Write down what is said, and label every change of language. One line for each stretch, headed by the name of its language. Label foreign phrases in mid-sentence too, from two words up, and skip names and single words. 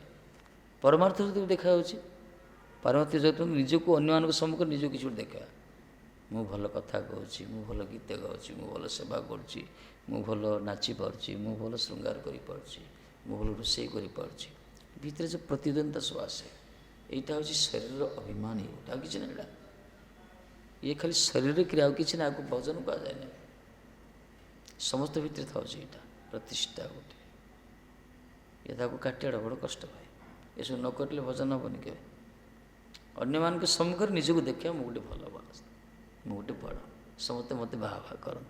Odia: ପରମାର୍ଥ ଯଦି ଦେଖାଯାଉଛି, ପାରମାର୍ଥିକ ଜଗତ ନିଜକୁ ଅନ୍ୟମାନଙ୍କ ସମ୍ମୁଖରେ ନିଜକୁ କିଛି ଗୋଟେ ଦେଖାଇବା। ମୁଁ ଭଲ କଥା କହୁଛି, ମୁଁ ଭଲ ଗୀତ ଗାଉଛି, ମୁଁ ଭଲ ସେବା କରୁଛି, ମୁଁ ଭଲ ନାଚିପାରୁଛି, ମୁଁ ଭଲ ଶୃଙ୍ଗାର କରିପାରୁଛି, ମୁଁ ଭଲ ରୋଷେଇ କରିପାରୁଛି। ଭିତରେ ଯେଉଁ ପ୍ରତିଦ୍ୱନ୍ଦିତା ସବୁ ଆସେ,
Bangla: এইটা হচ্ছে শরীর অভিমান এইটা আর কিছু না।
Odia: এটা ଇଏ ଖାଲି ଶରୀରରେ କ୍ରିୟା ଆଉ କିଛି ନା, ଆକୁ ଭଜନ କୁହାଯାଏ ନାହିଁ। ସମସ୍ତ ଭିତରେ ଥାଉଛି ଏଇଟା ପ୍ରତିଷ୍ଠା ଗୋଟେ। ଇଏ ତାକୁ କାଟିବାଟା ବଡ଼ କଷ୍ଟ ପାଏ। ଏସବୁ ନ କରିଲେ ଭଜନ ହେବନି କେବେ। ଅନ୍ୟମାନଙ୍କ ସମ୍ମୁଖରେ ନିଜକୁ ଦେଖିବା ମୁଁ ଗୋଟେ ଭଲ ବଡ଼, ମୁଁ ଗୋଟେ ବଡ଼, ସମସ୍ତେ ମୋତେ ବାହା ବାହା କରନ୍ତି।